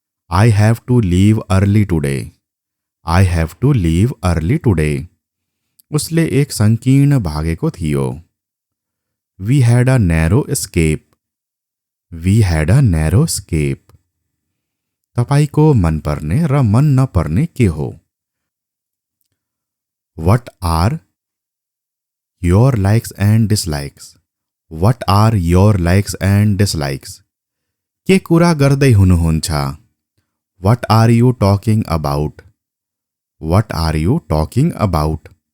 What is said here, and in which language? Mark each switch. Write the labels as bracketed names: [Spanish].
[English] I have to leave early today. I have to leave early today. [Nepali] उसले एक संकीर्ण भागेको थियो. [English] We had a narrow escape. We had a narrow escape. [Nepali] तपाईको मन पर्ने र मन नपर्ने के हो? [English] What are your likes and dislikes? What are your likes and dislikes? [Nepali] के कुरा गर्दै हुनुहुन्छ? [English] What are you talking about? What are you talking about?